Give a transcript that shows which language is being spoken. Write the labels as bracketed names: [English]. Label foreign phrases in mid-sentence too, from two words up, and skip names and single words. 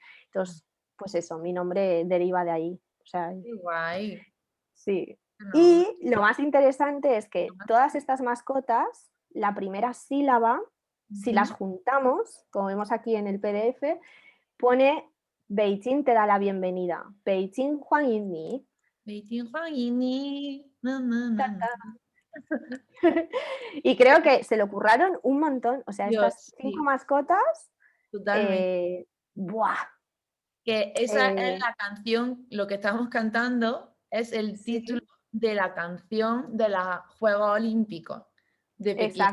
[Spanish] Entonces, pues eso, mi nombre deriva de ahí. O sea, Qué guay. sí. No, Y lo más interesante es no que me- todas estas mascotas, la primera sílaba, si las Ujú. juntamos, como vemos aquí en el PDF, pone Beijing te da la bienvenida. [Chinese] 北京欢迎你. 北京欢迎你，na. [Spanish] Y creo que se le ocurraron un montón. O sea, estas Dios, 5 sí, mascotas, totalmente. eh, ¡buah! Que esa es Eh, la canción, lo que estamos cantando es el título sí, de la canción de los Juegos Olímpicos de Pekín.